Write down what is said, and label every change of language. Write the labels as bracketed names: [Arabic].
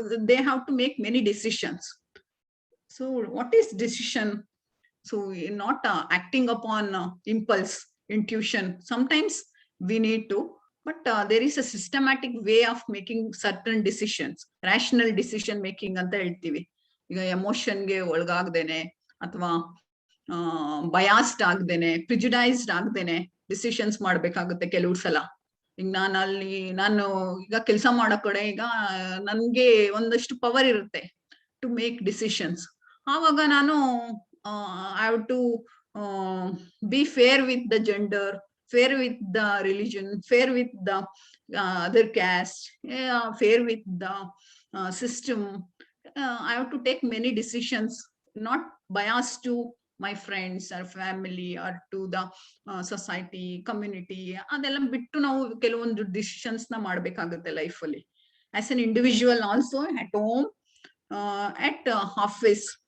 [English] They have to make many decisions. So what is decision? So not acting upon impulse, intuition. Sometimes we need to, but there is a systematic way of making certain decisions. Rational decision making [Kannada] anta heltivi. ಈಗ ಎಮೋಷನ್ಗೆ ಒಳಗಾಗ್ದೇನೆ ಅಥವಾ biased ಆಗ್ದೇನೆ, ಪ್ರಿಜುಡೈಸ್ಡ್ ಆಗ್ದೇನೆ decisions ಮಾಡ್ಬೇಕಾಗುತ್ತೆ ಕೆಲವು ಸಲ. ಈಗ ನಾನು ಈಗ ಕೆಲಸ ಮಾಡೋ ಕಡೆ ಈಗ ನನ್ಗೆ ಒಂದಷ್ಟು ಪವರ್ ಇರುತ್ತೆ [English] To make decisions. [Kannada] ಆವಾಗ ನಾನು [English] I have to be fair with the gender, fair with the religion, fair with the other caste, fair with the system. I have to take many decisions, not biased to my friends or family or to the society, community. [Kannada] ಅದೆಲ್ಲ ಬಿಟ್ಟು ನಾವು ಕೆಲವೊಂದು decisions ನ ಮಾಡ್ಬೇಕಾಗುತ್ತೆ life ಅಲ್ಲಿ. [English] As an individual also, at home, at office.